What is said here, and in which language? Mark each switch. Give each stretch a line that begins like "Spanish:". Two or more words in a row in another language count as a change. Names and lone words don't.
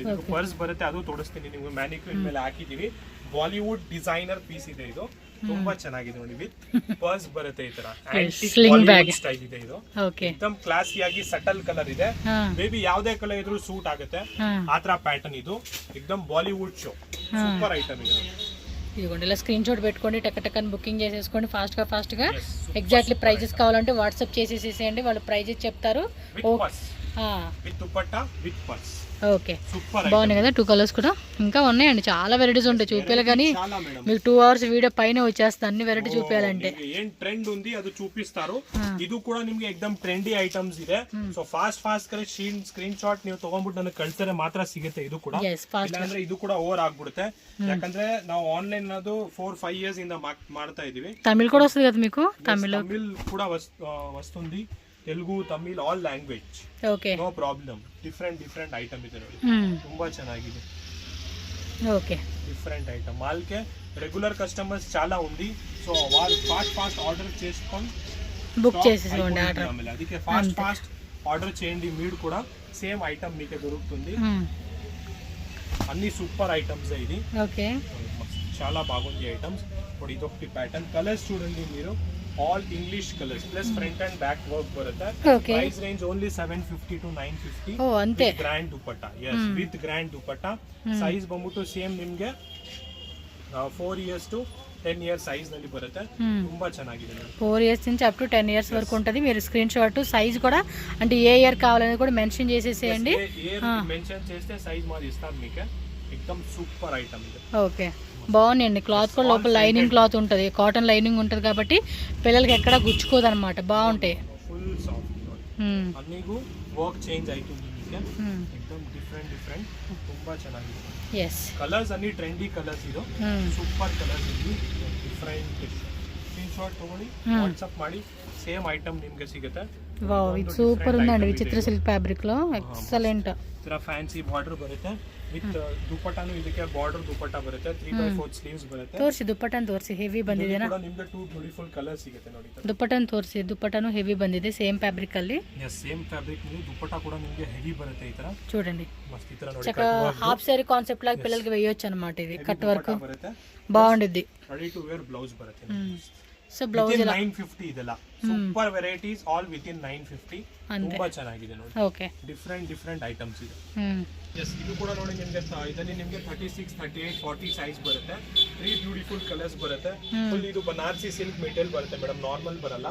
Kannada: ಇದು ಪರ್ಸ್ ಬರುತ್ತೆ, ಅದು ತೋರಿಸ್ತೀನಿ ನಿಮ್ಗೆ. ಮ್ಯಾನಿಕ್ಯೂರ್ ಮೇಲೆ ಹಾಕಿದೀವಿ.
English: Bollywood designer piece
Kannada: ಇದೆ ಇದು. ತುಂಬಾ ಚೆನ್ನಾಗಿದೆ ನೋಡಿ, ವಿತ್ ಪರ್ಸ್ ಬರುತ್ತೆ. ಈ ತರ
English: antique style
Kannada: ಇದೆ ಇದು. ಎಕ್ದಮ್ ಕ್ಲಾಸಿ ಆಗಿ
English: subtle colour
Kannada: ಇದೆ. ಬೇಬಿ ಯಾವ್ದೇ ಕಲರ್ ಇದ್ರೂ ಸೂಟ್ ಆಗುತ್ತೆ ಆತರ ಪ್ಯಾಟರ್ನ್.
Telugu: ಇದು ఎక్దమ్ బాలీవుడ్ షో,
English: super item
Telugu: ఇది. ఇదిగోండి, ఇలా
English: screen shot
Telugu: పెట్టుకోండి, టక్ టక్ అని బుకింగ్ చేసేసుకోండి ఫాస్ట్ గా.
English: exactly prices
Telugu: కావాలంటే వాట్సాప్ చేసేసేయండి, వాళ్ళు ప్రైజెస్ చెప్తారు.
English: with dupatta with purse.
Telugu: ఓకే, బాగున్నాయి కదా 2 కలర్స్ కూడా. ఇంకా ఉన్నాయండి, చాలా వెరైటీస్ ఉంటాయి, చూపించాలి కానీ మీకు 2 hours వీడియో పైన వచ్చేస్తుంది అన్ని వెరైటీ చూపించాలంటే. ఏం ట్రెండ్ ఉంది అది చూపిస్తారు.
Kannada: ಇದು ಕೂಡ ನಿಮ್ಗೆ ಎಕ್ದಮ್
English: trendy items
Kannada: ಇದೆ.
English: so fast
Kannada: ಕರೆ
English: screen shot
Kannada: ನೀವು ತಗೊಂಡ್ಬಿಟ್ಟು ನನಗೆ ಕಳ್ಸಿದ್ರೆ ಮಾತ್ರ ಸಿಗುತ್ತೆ. ಇದು ಕೂಡ ಇಲ್ಲಾಂದ್ರೆ ಇದು ಕೂಡ ಓವರ್ ಆಗ್ಬಿಡುತ್ತೆ. ಯಾಕಂದ್ರೆ ನಾವು ಆನ್ಲೈನ್ ಅದು 4-5 years ಇಂದ ಮಾಡ್ತಾ ಇದೀವಿ.
Telugu: తమిళ కూడా వస్తుంది కదా మీకు? తమిళ కూడా వస్తుంది, తెలుగు, తమిళ్,
English: all language.
Telugu: ఓకే,
English: no problem. different item
Kannada: ಇದೆ ನೋಡಿ, ತುಂಬಾ ಚೆನ್ನಾಗಿದೆ.
Telugu: ఓకే,
English: different item.
Telugu: వాళ్ళకే
English: regular customers
Telugu: చాలా ఉంది. సో వాళ్ళు
English: fast order
Telugu: చేసుకొని బుక్ చేసేసుకోండి ఆర్డర్. అందుకే
English: fast order
Telugu: చేయండి. మీరు కూడా
English: same item
Telugu: మీకే దొరుకుతుంది. అన్ని
English: super items
Telugu: ఇది. ఓకే, చాలా బాగుంది ఐటమ్స్. ఇప్పుడు ఇదొకటి ప్యాటర్న్. కలర్స్ చూడండి మీరు,
English: all English colors plus front and back work ಬರುತ್ತೆ. Price range only 750 to 950.
Kannada: ಓ ಅಂತೆ.
English: grand dupatta. yes, with grand dupatta.
Kannada: ಸೈಜ್ ಬಂದ್ಬಿಟ್ಟು ಸೇಮ್ ನಿಮಗೆ 4 years to 10 years ಸೈಜ್ ನಲ್ಲಿ ಬರುತ್ತೆ. ತುಂಬಾ ಚೆನ್ನಾಗಿದೆ.
Telugu: 4 years నుంచి
English: up to
Telugu: 10 years వరకు ఉంటది. మీరు
English: screen shot size
Telugu: కూడా అంటే ఏ ఇయర్ కావాలని కూడా మెన్షన్ చేసేసేయండి. మెన్షన్ చేస్తే సైజ్ మాది ఇస్తాం మీకు. ఎక్దమ్
English: super item
Telugu: ఇది. ఓకే, బాగున్నాయండి. క్లాత్ కూడా లోపల
English: lining cloth
Telugu: ఉంటుంది,
English: cotton lining
Telugu: ఉంటుంది కాబట్టి పిల్లలకి ఎక్కడ గుచ్చుకోదు అనమాట, బాగుంటాయి.
English: full soft
Telugu: అన్ని వర్క్ చేంజ్ అవుతుంది మీకు. ఎక్దమ్ డిఫరెంట్
Kannada: ತುಂಬಾ ಚೆನ್ನಾಗಿದೆ.
Telugu: ఎస్, కలర్స్ అన్ని
English: trendy colours.
Kannada: ಇದು
English: super colours
Kannada: ಇದು.
English: different screen shot
Kannada: ತಗೊಳ್ಳಿ, ವಾಟ್ಸ್ಆಪ್ ಮಾಡಿ,
English: same item
Kannada: ನಿಮಗೆ ಸಿಗುತ್ತೆ. ವಾವ್, ಇದು ಸೂಪರ್
Telugu: ఉందండి. విచిత్ర
English: silk fabric
Telugu: లో ఎక్సలెంట్.
Kannada: ಇತರ
English: fancy border
Kannada: ಬರುತ್ತೆ. ವಿತ್ ದುಪಟ್ಟಾನು ಇದಕ್ಕೆ ಬಾರ್ಡರ್ ದುಪಟ್ಟಾ ಬರುತ್ತೆ. 3/4 ಸ್ಲೀವ್ಸ್ ಬರುತ್ತೆ. ತೋರಿಸಿ ದುಪಟ್ಟಾನು ತೋರಿಸಿ, ಹೆವಿ ಬಂದಿದೆನಾ? ನಿಮಗೆ 2
English: beautiful colours
Kannada: ಸಿಗುತ್ತೆ ನೋಡಿ. ದುಪಟ್ಟಾನು ತೋರಿಸಿ, ದುಪಟ್ಟಾನು ಹೆವಿ ಬಂದಿದೆ
English: same fabric
Kannada: ಅಲ್ಲಿ. ಎಸ್,
English: same fabric
Kannada: ನಲ್ಲಿ ದುಪಟ್ಟಾ ಕೂಡ ನಿಮಗೆ ಹೆವಿ ಬರುತ್ತೆ. ಈ ತರ
Telugu: చూడండి,
Kannada: ಮಸ್ತ್. ಈ ತರ ನೋಡಿ,
Telugu: చక్క
English: half saree concept
Telugu: లాగా పిల్లలకి వేయొచ్చు అన్నమాట. ఇది
English: cut work
Telugu: బాగుండిద్ది.
English: ready to wear blouse
Telugu: బರುತ್ತೆ. సో బ్లౌజ్
Kannada: 950 ಇದೆಲ್ಲ
English: super varieties, all within
Kannada: 950. ತುಂಬಾ ಚೆನ್ನಾಗಿದೆ ನೋಡಿ. ಓಕೆ,
English: different items
Kannada: ಇದೆ. ಎಸ್, ಇದು ಕೂಡ ನೋಡಿ ನಿಮಗೆ ಇದರಲ್ಲಿ ನಿಮಗೆ 36, 38, 40 ಸೈಜ್ ಬರುತ್ತೆ. 3
English: beautiful colours
Kannada: ಬರುತ್ತೆ. ಫುಲ್ ಇದು
English: Banarasi silk material
Kannada: ಬರುತ್ತೆ ಮೇಡಮ್, ನಾರ್ಮಲ್ ಬರಲ್ಲ.